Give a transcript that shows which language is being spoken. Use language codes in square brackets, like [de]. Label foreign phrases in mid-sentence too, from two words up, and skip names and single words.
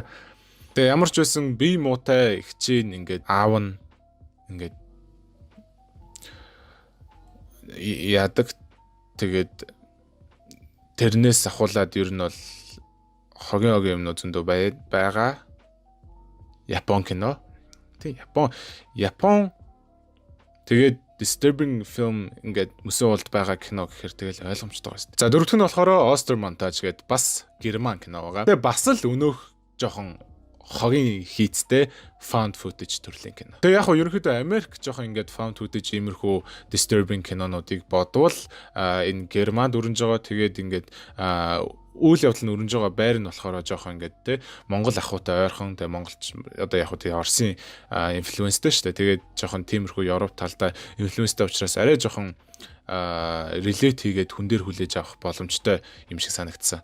[mn] Тэгээ ямар ч байсан бие муутай их чинь ингээд аав нь ингээд яадаг. Тэгээд тэрнээс ахуулаад ер нь бол хогийн юмнууд зөндөө байгаа. Япон кино. Тэг Япон тэгээд [en] disturbing film [mn] ингээд мөсөн болд байгаа кино гэхээр тэгэл ойлгомжтой байна шүү дээ. За дөрөвдөх нь болохоор Oster Montage гэдэг бас герман кино байгаа. Тэгээ бас л өнөөх жоохон хогийн хийцтэй [en] found footage [mn] төрлийн кино. Тэгээ яг хоо ерөнхийдөө Америк жоохон ингээд [en] found footage [mn] иймэрхүү disturbing кинонуудыг бодвол энэ Германд өрнөж байгаа тэгээд ингээд үйл явдал нь өрнөж байгаа байр нь болохоор жоохон ингээд те Монгол ахуйтай ойрхон тэгээ монголч одоо яг хөө тэгээ Оросын инфлюенстэй шүү дээ. Тэгээд жоохон тиймэрхүү Европ талдаа инфлюенстэй учраас арай жоохон relate хийгээд хүн дээр хүлээж авах боломжтой юм шиг санагдсан.